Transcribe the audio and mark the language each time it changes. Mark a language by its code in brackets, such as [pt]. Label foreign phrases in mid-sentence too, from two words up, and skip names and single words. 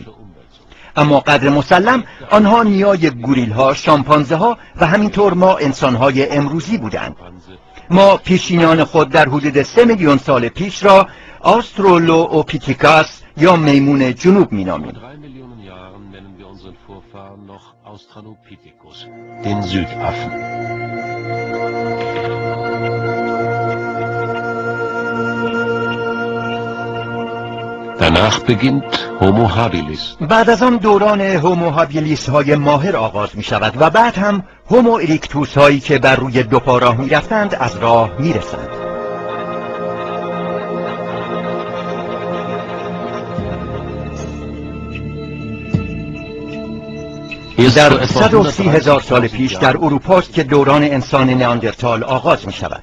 [fa] اما قدر مسلم آنها نیای گوریل‌ها، شامپانزه‌ها و همینطور ما انسان‌های امروزی بودند. ما پیشینیان خود در حدود 3 میلیون سال پیش را آسترالوپیتیکاس یا میمون جنوب می‌نامیم. [de] Den Südaffen. Danach beginnt Homo habilis. [fa] بعد از آن دوران هومو هابیلیس های ماهر آغاز می شود و بعد هم هومو اریکتوس هایی که بر روی دو پا راه می رفتند از راه می رسند. در 130,000 سال پیش در اروپاست که دوران انسان نیاندرتال آغاز می شود.